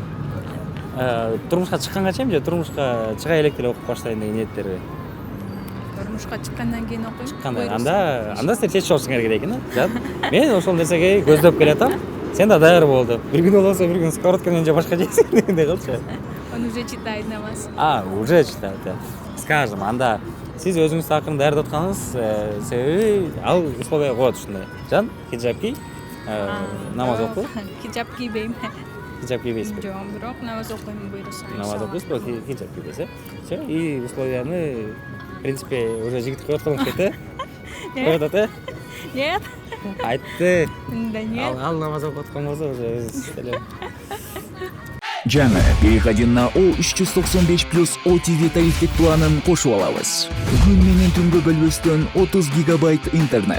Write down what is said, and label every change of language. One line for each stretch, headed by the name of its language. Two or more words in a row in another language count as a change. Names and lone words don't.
Kyrgyz: Турмушка чыкканга чейин же турмушка чыга элек деле окуп баштайын деген ниеттер. Турмушка чыккандан кийин окуйм. Анда силер чечип алышыңар керек экен, да? Мен ошол нерсеге көздөп келатам. Сен да даяр бол деп. Бир күн болсо бир күн скороткамен же башка жейсиң дегендей кылчу.
Russian: Он уже читает намаз. Уже читает. Скажем,
Kyrgyz: анда сиз өзүңүздү акырын даярдап атканыңыз себеби ал условия коет ушундай. Жан, хиджаб кий, намаз оку. Хиджаб кийбейм. Хиджаб кийбейсизби? Жок, бирок намаз окуйм буйруса. Намаз окуйсуз, бирок хиджаб кийбейсиз,
Russian: Все, и условияны, в принципе, уже
Kyrgyz: жигит коет болуп Коет ата?
Russian: Нет.
Kyrgyz: Айтты.
Russian: Да нет.
Kyrgyz: Ал намаз окуп аткан болсо уже өзү Жаңы
Russian: переходи на
Kyrgyz: O395+ OTV тарифтик планын кошуп алабыз. Күн менен түнгө бөлбөстөн 30 гигабайт интернет.